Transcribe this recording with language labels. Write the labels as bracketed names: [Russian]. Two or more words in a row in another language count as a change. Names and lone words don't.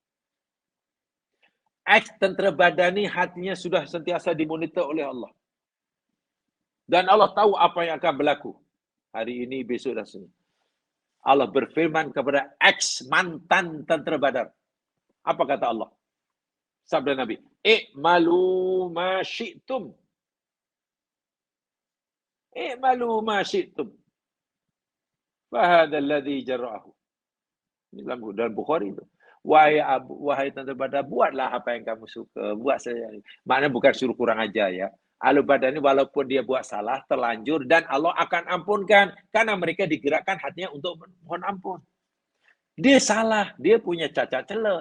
[Malay] Tentera Badar ni hatinya sudah sentiasa dimonitor oleh Allah. Dan Allah tahu apa yang akan berlaku. Hari ini, besok dan seterusnya. Allah berfirman kepada mantan tentera Badar. Apa kata Allah? Sabda Nabi, [Arabic] "اعملوا ما شئتم." اعملوا ما شئتم. فهذا الذي جرأه. [Malay] Ini dalam Bukhari itu. Wahai tentera Badar, buatlah apa yang kamu suka. Buat saja. Maknanya bukan suruh kurang ajar ya. [Arabic] أهل بدر [Malay] ini walaupun dia buat salah, terlanjur dan Allah akan ampunkan. Karena mereka digerakkan hatinya untuk mohon ampun. Dia salah, dia punya cacat celah.